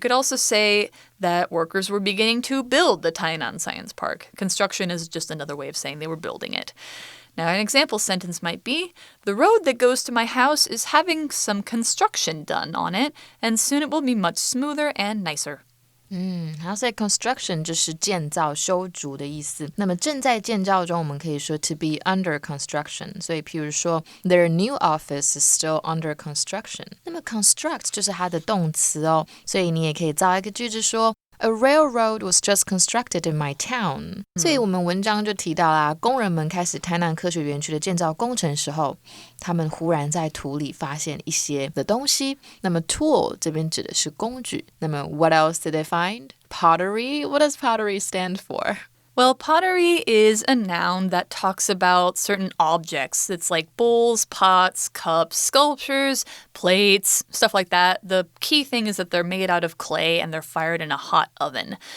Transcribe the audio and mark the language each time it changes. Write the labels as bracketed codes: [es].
[en] You could also say that workers were beginning to build the Tynan Science Park. Construction is just another way of saying they were building it. Now, an example sentence might be, the road that goes to my house is having some construction done on it, and soon it will be much smoother and nicer. [zh] 然后在 construction 就是建造、修筑的意思。那么正在建造中，我们可以说 [en] to be under construction。 [zh] 所以譬如说 [en] their new office is still under construction。 [zh] 那么 construct 就是它的动词哦，所以你也可以造一个句子说 [en] A railroad was just constructed in my town. [zh] 所以我们文章就提到啦，工人们开始台南科学园区的建造工程时候，他们忽然在土里发现一些的东西。那么 tool 这边指的是工具。 [en] 那么 what else did they find? Pottery? What does pottery stand for? Well, pottery is a noun that talks about certain objects. It's like bowls, pots, cups, sculptures, plates, stuff like that. The key thing is that they're made out of clay and they're fired in a hot oven.